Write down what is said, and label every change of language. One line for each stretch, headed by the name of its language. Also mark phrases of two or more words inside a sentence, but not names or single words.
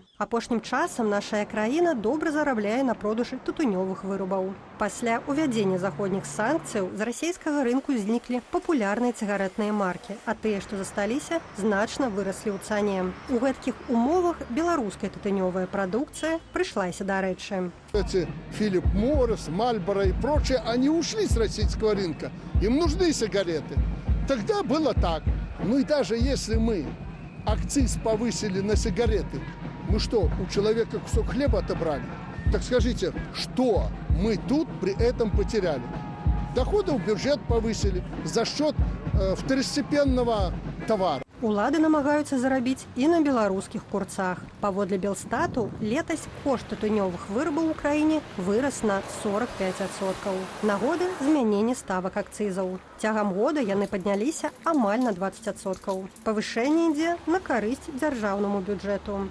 Belarusian: Апошнім часам наша краіна добра зарабляе на продажы тытунёвых вырабаў. Пасля увядзення заходніх санкцыяў з расійскага рынку зніклі папулярныя цыгарэтныя маркі, а тыя, што засталіся, значна выраслі ў цане. У гэткіх умовах беларуская тытунёвая прадукцыя прыйшлася да рэчы.
Russian: Филипп Моррис, Мальборо и прочее, они ушли с российского рынка. Им нужны сигареты. Тогда было так. Ну и даже если мы акциз повысили на сигареты, мы что, у человека кусок хлеба отобрали? Так скажите, что мы тут при этом потеряли? Доходы в бюджет повысили за счет второстепенного товара.
Belarusian: Улады намагаюцца зарабіць і на беларускіх курцах. Паводле Белстату, летась кошт тытунёвых вырабаў у краіне вырас на 45%. Нагода змянення ставак акцызаў. Цягам года яны падняліся амаль на 20%. Павышэнне ідзе на карысць дзяржаўнаму бюджэту.